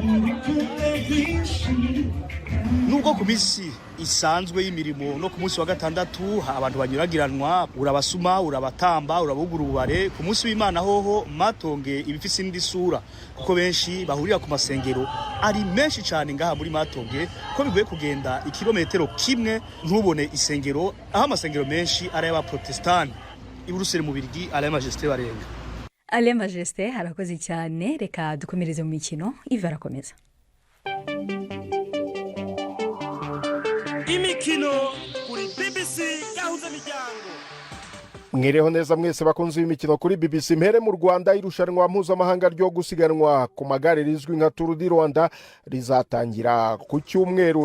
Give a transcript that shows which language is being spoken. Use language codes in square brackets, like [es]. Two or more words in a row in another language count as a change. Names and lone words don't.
[rn] Nubwo ku misi isanzwe y'imirimo no ku munsi wa gatandatu abantu banyuragiranwa, urabasuma, urabatamba, urabugura ubare, ku munsi w'Imana hoho Matonge ibifise indi sura kuko benshi bahurira ku masengero ari menshi cyane ngaha muri Matonge ko bigoye kugenda ikilometero kimwe ntubone isengero, aho amasengero menshi ari y'abaprotestani. Iburuseli mu Birigi ari Majesté barenga. [rw] Ale Majesté harakoze cyane, reka dukomereze mu mikino. Iva arakomeza. Imikino kuri BBC Gahuzamiryango. Mwireho neza mwese bakunze imikino kuri BBC. Mpere mu Rwanda, irushanwa mpuzamahanga ryo gusiganwa ku magare rizwi nka Tour du Rwanda rizatangira ku cyumweru.